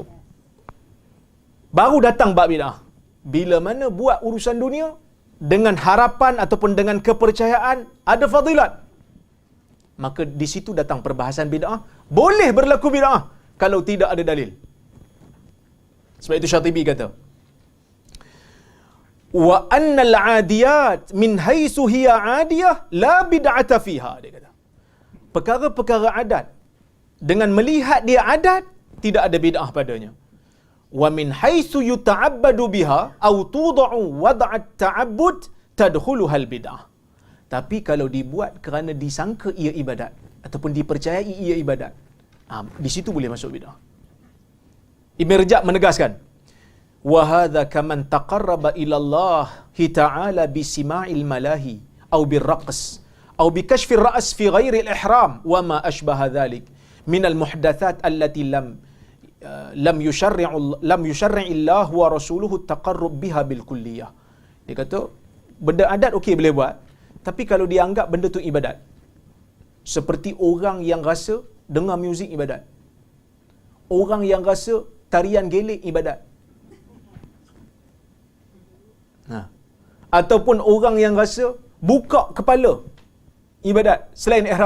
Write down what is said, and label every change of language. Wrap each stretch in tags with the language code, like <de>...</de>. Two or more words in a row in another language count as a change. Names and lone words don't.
<ms>Baru datang bab bid'ah. Bila mana buat urusan dunia dengan harapan ataupun dengan kepercayaan ada fadilat, maka di situ datang perbahasan bid'ah. Boleh berlaku bid'ah kalau tidak ada dalil. Sebab itu Syatibi kata,</ms> <ar>وأن العاديات من حيث هي عادية لا بدعة فيها.</ar> <ms>Dia kata perkara-perkara adat dengan melihat dia adat, tidak ada bid'ah padanya.</ms> <ar>ومن حيث يتعبد بها أو توضع وضع التعبد تدخلها البدعة.</ar> <ms>Tapi kalau dibuat kerana disangka ia ibadat ataupun dipercayai ia ibadat, di situ boleh masuk bid'ah. Ibn Rajab menegaskan,</ms> <ar>وهذا كمن تقرب إلى الله تعالى بسماع الملاهي أو بالرقص أو بكشف الرأس في غير الإحرام وما أشبه ذلك من المحدثات التي لم يشرع الله ورسوله التقرب بها بالكلية.</ar> <ms>Dia kata benda adat okey boleh buat, tapi kalau dia anggap benda tu ibadat, seperti orang yang rasa dengar muzik ibadat, orang yang rasa tarian gelik ibadat, ataupun orang yang rasa buka kepala ibadat selain ihram.</ms>